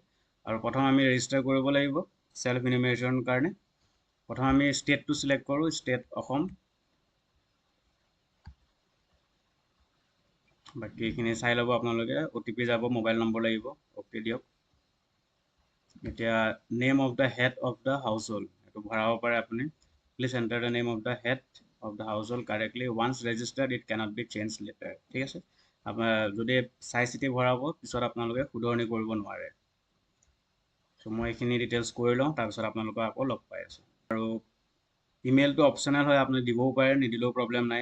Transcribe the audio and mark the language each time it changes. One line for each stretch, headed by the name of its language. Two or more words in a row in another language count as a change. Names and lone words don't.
Assamese: আৰু প্ৰথম আমি ৰেজিষ্টাৰ কৰিব লাগিব চেল্ফ ইনুমেৰেশ্যনৰ কাৰণে। প্ৰথম আমি ষ্টেটটো ছিলেক্ট কৰোঁ, ষ্টেট অসম। বাকীখিনি চাই ল'ব আপোনালোকে। OTP যাব, মোবাইল নম্বৰ লাগিব, অ'কে দিয়ক। এতিয়া
English: name of the head of the household
Assamese: এইটো ভৰাব পাৰে আপুনি।
English: please enter the name of the head of the household correctly. once registered it cannot be change later.
Assamese: ঠিক আছে, আপোনাৰ যদি চাই চিতি ভৰাব, পিছত আপোনালোকে শুধৰণি কৰিব নোৱাৰে। চ' মই এইখিনি ডিটেইলছ কৰি লওঁ, তাৰপিছত আপোনালোকক আকৌ লগ পাই আছোঁ। আৰু ইমেইলটো অপশ্যনেল হয়, আপুনি দিবও পাৰে, নিদিলেও প্ৰব্লেম নাই।